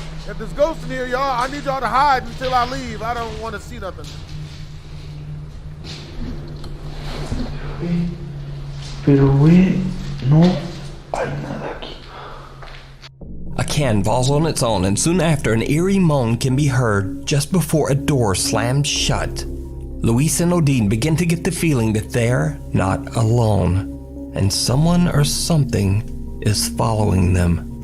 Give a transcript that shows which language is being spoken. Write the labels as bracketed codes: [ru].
[en] If there's ghosts in here, y'all, I need y'all to hide until I leave. I don't want to see nothing. [es] Pero, güey, no hay nada aquí. [en] A can falls on its own, and soon after, an eerie moan can be heard just before a door slams shut. Luis and Odin begin to get the feeling that they're not alone, and someone or something is following them.